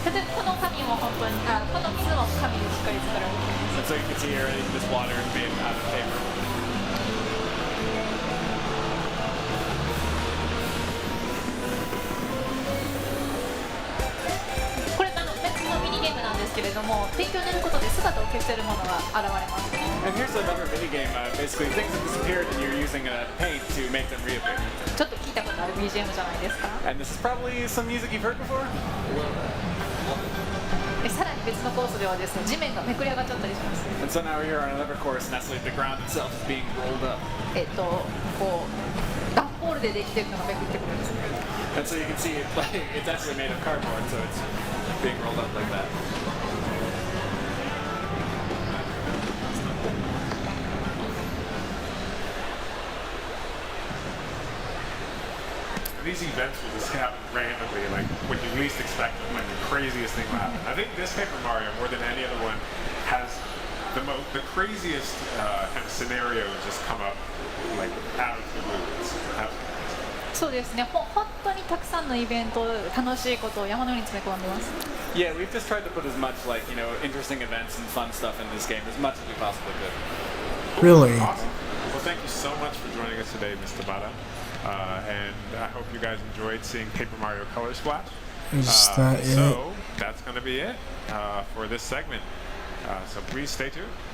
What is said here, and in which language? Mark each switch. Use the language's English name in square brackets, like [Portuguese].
[Japanese] 例えばこの紙も本当に、この水も紙でしっかり作られています。 [English] So you can see here this water is made out of paper. [Japanese] これ別のミニゲームなんですけれども、ペンキを塗ることで姿を消しているものが現れます。 [English] And here's another mini game. Basically, things have disappeared, and you're using paint to make them reappear. [Japanese] ちょっと聞いたことある BGM じゃないですか。 [English] And this is probably some music you've heard before. [Japanese] さらに別のコースではですね、地面がめくり上がっちゃったりします。 [English] And so now we're here on another course, and that's like the ground itself is being rolled up. [Japanese] こう段ボールでできてるのがめくってくるんですね。 [English] And so you can see it's actually made of cardboard, so it's being rolled up like that. These events will just happen randomly, like when you least expect them, when the craziest thing will happen. I think this Paper Mario, more than any other one, has the craziest kind of scenarios just come up like out of the blue. It's absolutely. [Japanese] そうですね。本当にたくさんのイベント、楽しいことを山のように詰め込んでます。 [English] Yeah, we've just tried to put as much interesting events and fun stuff in this game as much as we possibly could. Really? Awesome. Well, thank you so much for joining us today, Mr. Bada. And I hope you guys enjoyed seeing Paper Mario Color Splash. Is that it? So that's going to be it for this segment. So please stay tuned.